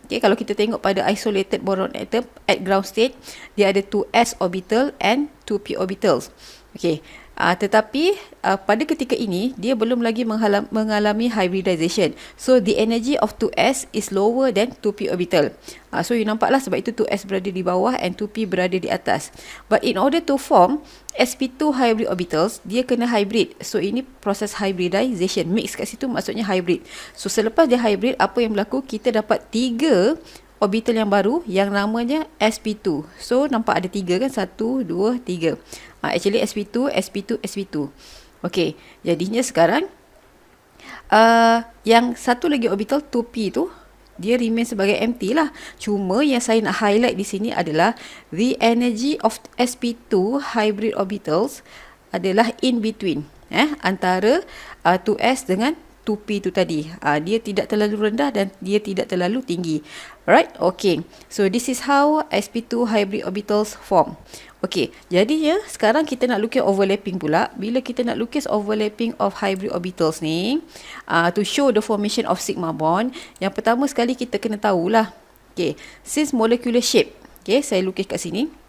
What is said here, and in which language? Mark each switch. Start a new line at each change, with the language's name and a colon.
English: Okay,
Malay: kalau kita tengok pada
English: isolated boron atom at ground state,
Malay: dia ada
English: 2s orbital and 2p orbitals.
Malay: Okay, tetapi pada ketika ini dia belum lagi mengalami hybridization.
English: So the energy of 2s is lower than 2p orbital.
Malay: So you nampaklah sebab itu 2s berada di bawah and 2p berada di atas.
English: But in order to form sp2 hybrid orbitals,
Malay: dia kena hybrid. So ini proses hybridization. Mix kat situ maksudnya hybrid. So selepas dia hybrid, apa yang berlaku? Kita dapat 3 orbital yang baru yang namanya sp2. So nampak ada 3 kan? 1, 2, 3. Actually sp2, sp2, sp2. Okay, jadinya sekarang yang satu lagi orbital 2p tu dia remain sebagai empty lah. Cuma yang saya nak highlight di sini adalah
English: the energy of sp2 hybrid orbitals
Malay: adalah in between. antara 2s dengan 2p tu tadi. Dia tidak terlalu rendah dan dia tidak terlalu tinggi.
English: Alright, okay. So this is how sp2 hybrid orbitals form.
Malay: Okay, jadinya sekarang kita nak lukis overlapping pula. Bila kita nak lukis overlapping of hybrid orbitals ni,
English: to show the formation of sigma bond,
Malay: yang pertama sekali kita kena tahulah, okay, since molecular shape, okay, saya lukis kat sini.